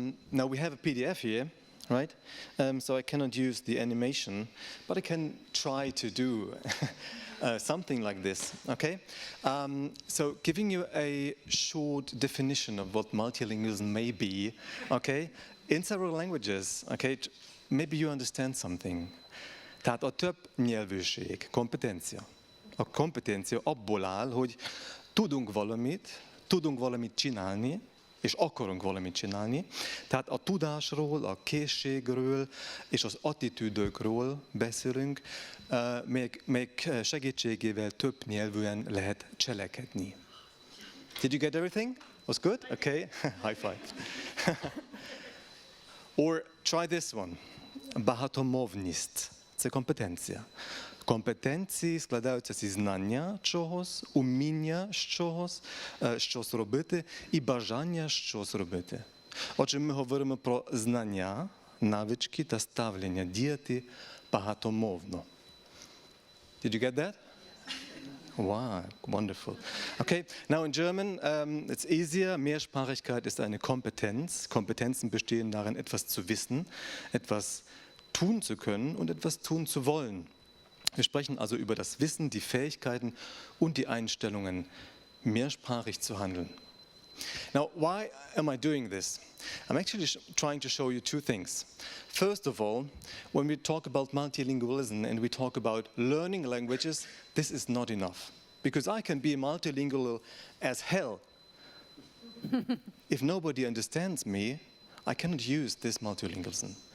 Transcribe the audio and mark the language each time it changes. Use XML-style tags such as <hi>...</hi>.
<en>Now we have a PDF here, right? So I cannot use the animation, but I can try to do something like this, okay? So giving you a short definition of what multilingualism may be, okay? In several languages, okay, maybe you understand something.</en> <hu>Tehát a több nyelvűség, kompetencia. A kompetencia abból áll, hogy tudunk valamit csinálni, és akarunk valamit csinálni. Tehát a tudásról, a készségről és az attitűdökről beszélünk, melyek segítségével több nyelvűen lehet cselekedni.</hu> <en>Did you get everything? Was good? Okay, high five. Or try this one.</en> <uk>Багатомовність – це компетенція. Компетенції складаються зі знання чогось, уміння щось робити і бажання щось робити. Отже, ми говоримо про знання, навички та ставлення діяти багатомовно.</uk> <en>Did you get that? Wow, wonderful. Okay, now in German, it's easier.</en> <de>Mehrsprachigkeit ist eine Kompetenz. Kompetenzen bestehen darin, etwas zu wissen, etwas tun zu können und etwas tun zu wollen. Wir sprechen also über das Wissen, die Fähigkeiten und die Einstellungen, mehrsprachig zu handeln.</de> <en>Now, why am I doing this? I'm actually trying to show you two things. First of all, when we talk about multilingualism and we talk about learning languages, this is not enough. Because I can be multilingual as hell. If nobody understands me, I cannot use this multilingualism.</en>